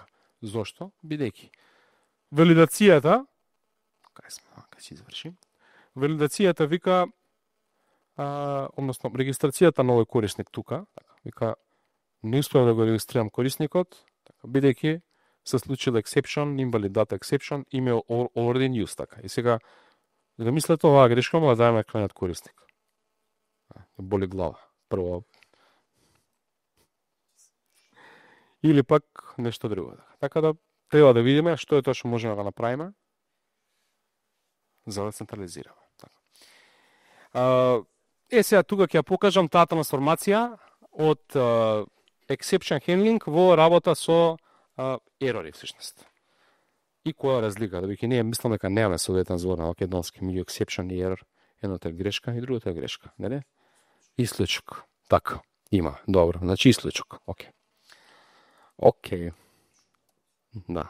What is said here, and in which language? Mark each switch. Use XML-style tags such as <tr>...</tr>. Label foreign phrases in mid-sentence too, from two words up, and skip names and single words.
<mk>Зошто? Бидејќи валидацијата, кај се изврши, валидацијата вика, односно регистрацијата на овој корисник тука, вика не успеав да го регистрирам корисникот, бидејќи се случил</mk> <en>exception, invalid exception, email already in use,</en> <mk>така. И сега, да мислете оваа грешка, му да дајаме крајниот корисник. Боли глава. Прво. Или пак нешто друго. Така да треба да видиме што е тоа што можеме да направиме за да централизираме. Сега тука ќе ја покажам таа трансформација од</mk> <en>exception handling</en> <mk>во работа со ерори всушност. И која разлика, да ние мислам дека немаме соодветен збор на македонски меѓу exception и error, едното е грешка и другото е грешка, нели? Исклучок. Така, има. Добро, значи исклучок. Окей. Окей. Да.</mk>